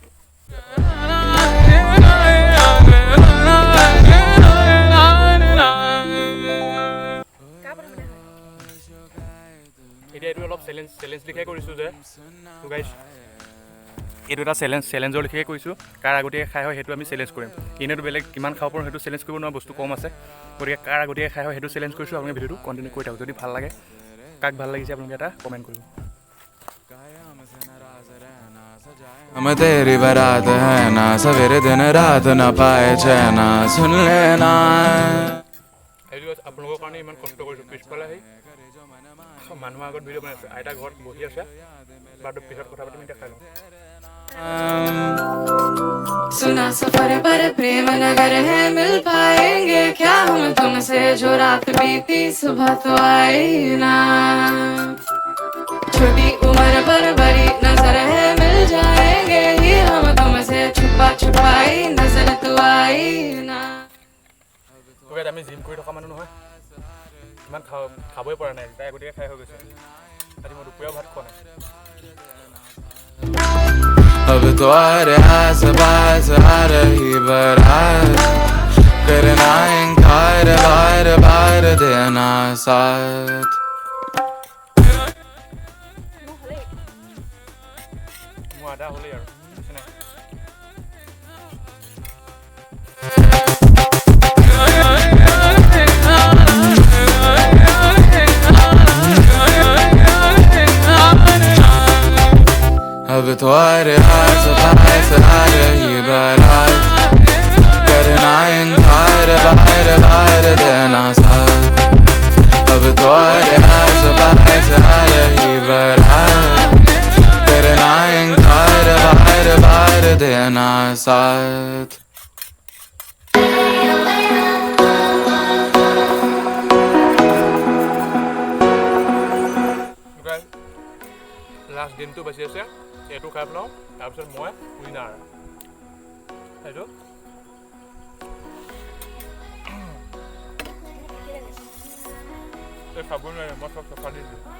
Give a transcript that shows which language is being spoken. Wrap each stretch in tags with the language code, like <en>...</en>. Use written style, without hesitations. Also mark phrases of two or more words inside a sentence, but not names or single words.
<as>এতিয়া এইটো অলপ চেলেঞ্জ লিখাই কৰিছোঁ যে, তো গাইজ এইটো এটা চেলেঞ্জৰ লিখিয়ে কৰিছোঁ। কাৰ আগতীয়াকৈ খাই হয় সেইটো আমি চেলেঞ্জ কৰিম। এনেইতো বেলেগ কিমান খাব পাৰোঁ সেইটো চেলেঞ্জ কৰিব নোৱাৰা, বস্তু কম আছে। গতিকে কাৰ আগতীয়াকৈ খাই হয় সেইটো চেলেঞ্জ কৰিছোঁ। আপোনালোকে ভিডিঅ'টো কণ্টিনিউ কৰি থাকক। যদি ভাল লাগে, কাক ভাল লাগিছে আপোনালোকে এটা কমেণ্ট কৰিব।</as> <hi>हम तेरी बारात है ना, सवेरे दिन रात ना पाए चैना सुन लेना।</hi> <as>আপোনালোকৰ কাৰণে ইমান কষ্ট কৰিছোঁ। পিছফালে আহি মানুহৰ আগত ভিডিঅ' বনাইছোঁ। আইতা ঘৰত বহি আছে, বাৰু পিছত কথা পাতিম, এতিয়া খাই লওঁ।</as> <hi>सुना सफर पर प्रेम नगर है, मिल पाएंगे क्या हम तुमसे, जो रात बीती सुबह तो आई ना, छोटी उम्र पर बड़ी नजर है, मिल जाएंगे ही हम तुमसे, छुपा छुपाई नजर तो आई ना।</hi> <as>আমি জিম কৰি থকা মানুহ নহয়, ইমান খাবই পৰা নাই। তাই আগতীয়াকৈ খাই হৈ গৈছে। আজি মই দুপৰীয়াও ভাত খোৱা নাই।</as> <hi>अब तुम्हारे आस-पास आ रही बारात करना इनकार बार बार देना साथ।</hi> <as>মোৰ আধা হ'লেই আৰু বেছি নাই।</as> <hi>अब तुम्हारे आस-पास आ रही बारात करना इनकार बार बार देना साथ। अब तुम्हारे आस-पास आ रही बारात करना इनकार बार बार देना साथ।</hi> <as>লাষ্ট দিনটো বাচি আছে, এইটো খাই পেলাওঁ, তাৰপিছত মই উইনাৰ। এইটো এই খাবই নোৱাৰে, মই চব চফা দি দিছোঁ।</as>